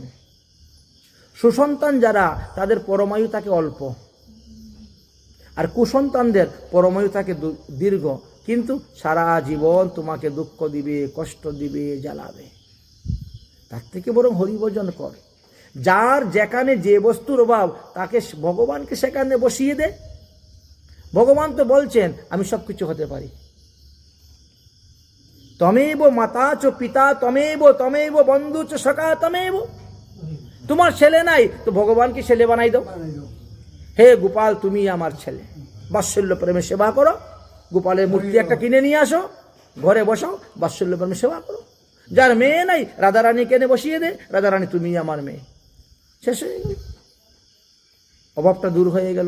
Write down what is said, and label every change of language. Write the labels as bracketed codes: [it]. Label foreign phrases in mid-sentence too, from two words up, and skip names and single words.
[bn] সুসন্তান যারা, তাদের পরমায়ু থাকে অল্প, আর কুসন্তানদের পরমায়ু থাকে দীর্ঘ, কিন্তু সারা জীবন তোমাকে দুঃখ দিবে, কষ্ট দিবে, জ্বালাবে। তার থেকে বরং হরিভজন কর। যার যেখানে যে বস্তুর অভাব, তাকে ভগবানকে সেখানে বসিয়ে দে। ভগবান তো বলছেন, আমি সব কিছু হতে পারি। [sa] তমেব মাতা চ পিতা তমেব, তমেব বন্ধু চ সখা তমেব। [bn] তোমার ছেলে নাই তো ভগবানকে ছেলে বানাই দাও। হে গোপাল, তুমি আমার ছেলে, বাৎসল্য প্রেমে সেবা করো। গোপালের মূর্তি একটা কিনে নিয়ে আসো, ঘরে বসাও, বাৎসল্য প্রেমে সেবা করো। যার মেয়ে নাই, রাধারানীকে এনে বসিয়ে দে, রাধারানী তুমি আমার মেয়ে, শেষ হয়ে গেল, অভাবটা দূর হয়ে গেল।